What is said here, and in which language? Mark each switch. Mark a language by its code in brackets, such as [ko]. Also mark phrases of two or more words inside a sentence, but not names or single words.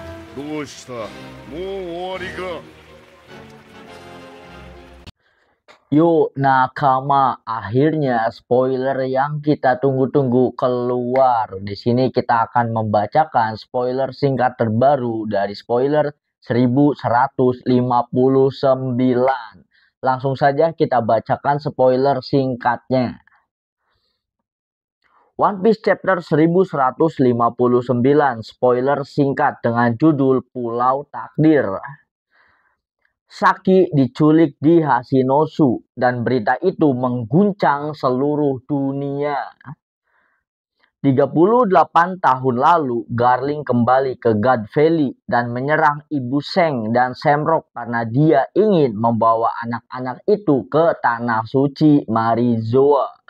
[ja] どうしたもう終わりか [id] Yuk nakama, akhirnya spoiler yang kita tunggu-tunggu keluar. Di sini kita akan membacakan spoiler singkat terbaru dari spoiler 1159. Langsung saja kita bacakan spoiler singkatnya. One Piece chapter 1159, spoiler singkat dengan judul Pulau Takdir. Saki diculik di Hashinosu dan berita itu mengguncang seluruh dunia. 38 tahun lalu, Garling kembali ke God Valley dan menyerang Ibu Seng dan Semrock karena dia ingin membawa anak-anak itu ke Tanah Suci Marizoa.